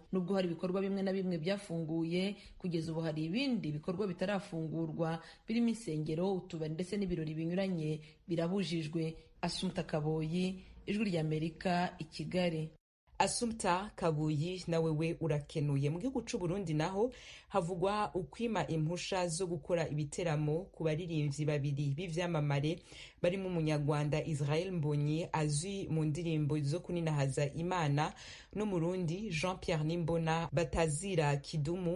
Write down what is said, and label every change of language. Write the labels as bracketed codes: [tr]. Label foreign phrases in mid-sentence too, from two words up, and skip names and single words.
[rw] Nubwo hari ibikorwa bimwe na bimwe byafunguye, kugeza ubu hari ibindi bikorwa bitarafungurwa birimo insengero, utubari ndetse n'ibirori binyuranye birabujijwe. Assumpta Kaboyi, Ijwi ry'Amerika, i Kigali. Assumpta Kabuyi nawe we urakenuye. [rn] Mu gihugu cy'u Burundi naho havugwa ukwima impusha zo gukora ibiteramo ku baririmbyi babiri b'ivyamamare barimo umunyarwanda Israel Mbonyi azwi mu ndirimbo zo kuninahaza Imana n'umurundi Jean Pierre Nimbona batazira Kidumu.